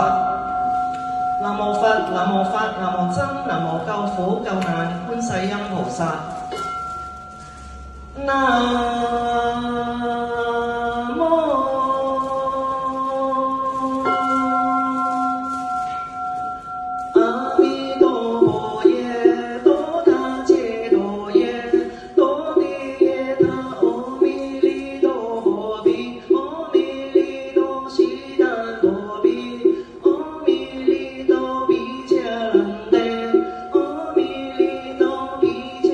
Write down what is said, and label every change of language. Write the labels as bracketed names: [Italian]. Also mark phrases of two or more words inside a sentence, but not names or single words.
[Chinese] 南無佛，南無法，南無僧，南無救苦救難觀世音菩薩。 [Sanskrit] नमो अमिताभाय तथागताय तद्यथा अमृतोद्भवे अमृतसिद्धंभवे अमृतविक्रान्ते अमृतविक